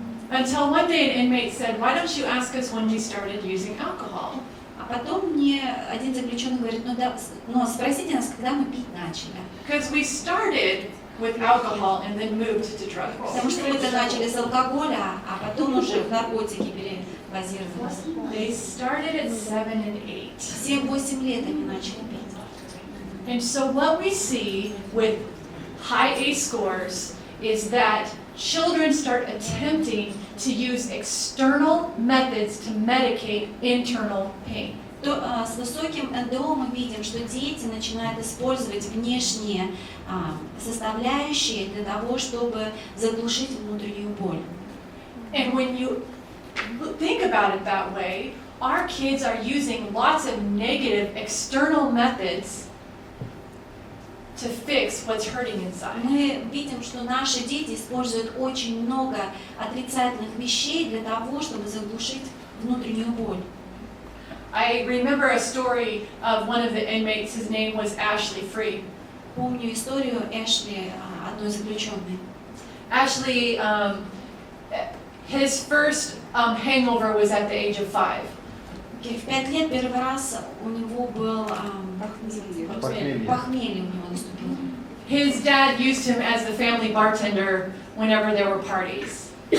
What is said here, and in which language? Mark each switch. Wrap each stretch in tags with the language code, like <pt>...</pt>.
<en>Until one day an inmate said, why don't you ask us when we started using alcohol?</en> <ru>А потом мне один заключенный говорит, ну да, но спросите нас, когда мы пить начали.</ru> <en>Because we started with alcohol and then moved to drugs.</en> <ru>Потому что мы-то начали с алкоголя, а потом уже в наркотики перебазировались.</ru> <en>They started at 7 and 8.</en> <ru>Все 8 лет они начали пить.</ru> <en>And so what we see with high ACE scores is that children start attempting to use external methods to medicate internal pain.</en> <ru>С высоким НДО мы видим, что дети начинают использовать внешние составляющие для того, чтобы заглушить внутреннюю боль.</ru> <en>And when you think about it that way, our kids are using lots of negative external methods to fix what's hurting inside.</en> <ru>Мы видим, что наши дети используют очень много отрицательных вещей для того, чтобы заглушить внутреннюю боль.</ru> <en>I remember a story of one of the inmates. His name was Ashley Free.</en> <ru>Помню историю Эшли, одной заключенной.</ru> <en>Ashley, his first hangover was at the age of 5.</en> <ru>В 5 лет первый раз у него был похмелье у него наступило.</ru> <en>His dad used him as the family bartender whenever there were parties.</en>